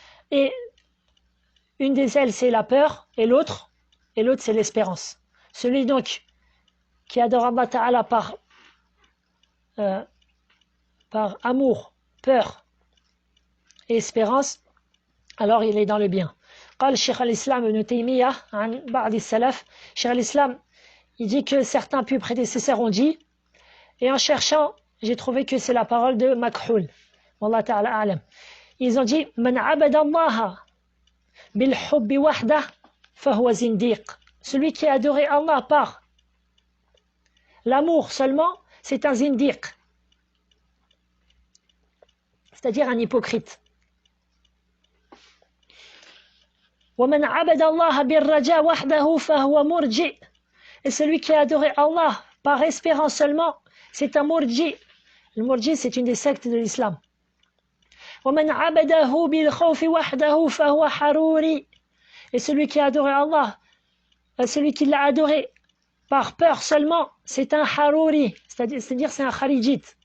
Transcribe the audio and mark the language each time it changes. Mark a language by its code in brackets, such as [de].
[fr] Et une des ailes, c'est la peur, et l'autre, c'est l'espérance. Celui donc qui adore Allah ta'ala par amour, peur et espérance, alors il est dans le bien. [ar] قال الشيخ الإسلام ابن تيمية عن بعض السلف. [fr] Cheikh al-Islam, il dit que certains plus prédécesseurs ont dit, et en cherchant, j'ai trouvé que c'est la parole de Makhul. [ar] Wallah ta'ala alam. [fr] Ils ont dit [ar] من عبد الله بالحب وحده فهو زنديق. [fr] Celui qui a adoré Allah par l'amour seulement, c'est un zindiq, c'est-à-dire un hypocrite. [ar] ومن عبد الله بالرجاء وحده فهو مرجئ. [fr] Et celui qui a adoré Allah par espérance seulement, c'est un murji. Le murji, c'est une des sectes de l'islam. [ar] ومن عبده بالخوف وحده فهو حروري. [fr] Et celui qui a adoré Allah celui qui l'a adoré par peur seulement, c'est un harouri, c'est-à-dire c'est un kharijit.